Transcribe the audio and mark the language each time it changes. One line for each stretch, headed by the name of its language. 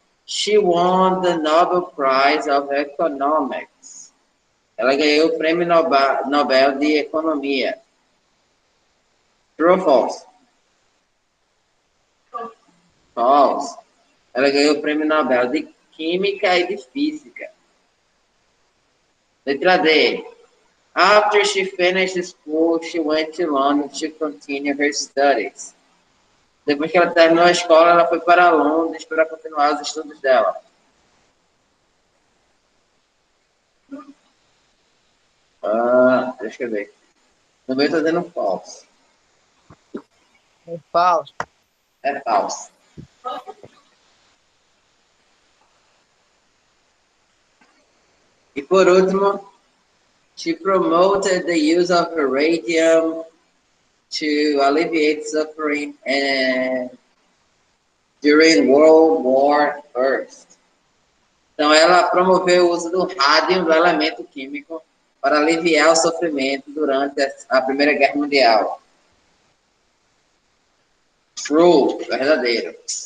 English: She won the Nobel Prize of Economics.
Portuguese: Ela ganhou o Prêmio Nobel de Economia. True ou false? False. Ela ganhou o Prêmio Nobel de Química e de Física. Letra D.
English: After she finished school, she went to London to continue her studies.
Portuguese: Depois que ela terminou a escola, ela foi para Londres para continuar os estudos dela. Deixa eu ver. No meu está dando false. É falso. É false. E por último,
English: she promoted the use of radium to alleviate suffering during World War I.
Portuguese: Então, ela promoveu o uso do rádio, do elemento químico, para aliviar o sofrimento durante a Primeira Guerra Mundial. True, verdadeiro.